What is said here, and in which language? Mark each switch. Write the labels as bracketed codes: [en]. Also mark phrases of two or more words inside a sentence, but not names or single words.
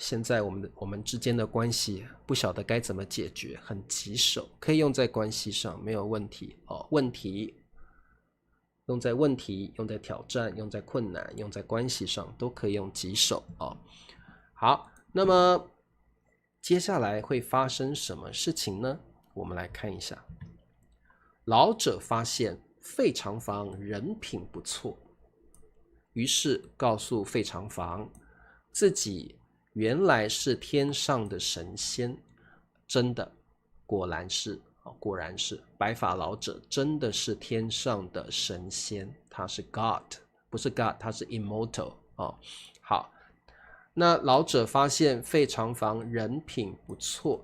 [zh] 現在我們之間的關係不曉得該怎麼解決，很棘手，可以用在關係上沒有問題問題用在問題，用在挑戰，用在困難，用在關係上都可以用棘手好，那麼接下來會發生什麼事情呢？我們來看一下。老者發現費長房人品不錯，於是告訴費長房自己原來是天上的神仙，真的，果然是白髮老者真的是天上的神仙，他是 God， 不是 God， 他是 immortal 好，那老者發現費長房人品不錯。